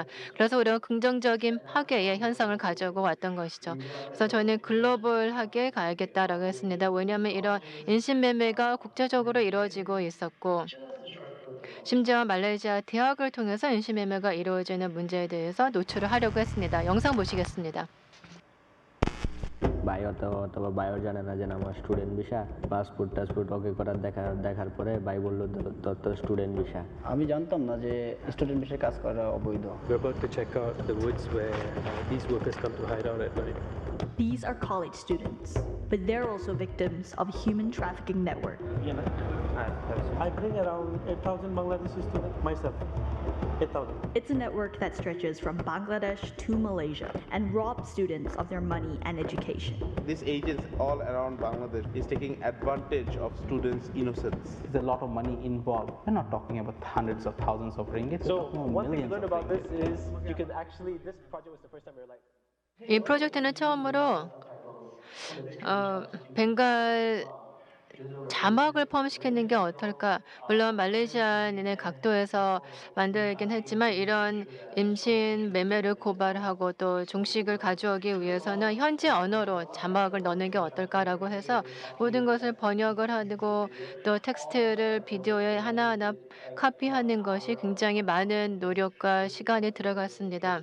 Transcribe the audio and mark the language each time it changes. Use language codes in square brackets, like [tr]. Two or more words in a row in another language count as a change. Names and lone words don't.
[ko] 그래서 우리가 긍정적인 파괴의 현상을 가져오고 왔던 것이죠. 그래서 저는 글로벌하게 가야겠다라고 했습니다. 왜냐하면 이런 인신매매가 국제적으로 이루어지고 있었고 심지어 말레이시아 대학을 통해서 인신매매가 이루어지는 문제에 대해서 노출을 하려고 했습니다. 영상 보시겠습니다. [bn] বায়ো তো বায়োর জানে না যে আমার [en] student visa passport tasport okay [bn] করার দেখার পরে ভাই বললো তো [en] student visa [bn] আমি জানতাম না যে [en] student visa [bn] কাজ করা অবৈধ [en] We're about to check out the woods where these workers come to hide out at night. These are college students, but they're also victims of a human trafficking network. I bring around 8,000 Bangladeshi students myself. 8,000. It's a network that stretches from Bangladesh to Malaysia and robs students of their money and education. These agents all around Bangladesh is taking advantage of students' innocence. There's a lot of money involved. We're not talking about hundreds of thousands of ringgit. So one thing to learn about this is you can actually, this project was the first time we were like, [ko] 이 프로젝트는 처음으로 벵갈 자막을 포함시키는 게 어떨까? 물론 말레이시아인의 각도에서 만들긴 했지만 이런 임신 매매를 고발하고 또 종식을 가져오기 위해서는 현지 언어로 자막을 넣는 게 어떨까라고 해서 모든 것을 번역을 하고 또 텍스트를 비디오에 하나하나 카피하는 것이 굉장히 많은 노력과 시간이 들어갔습니다.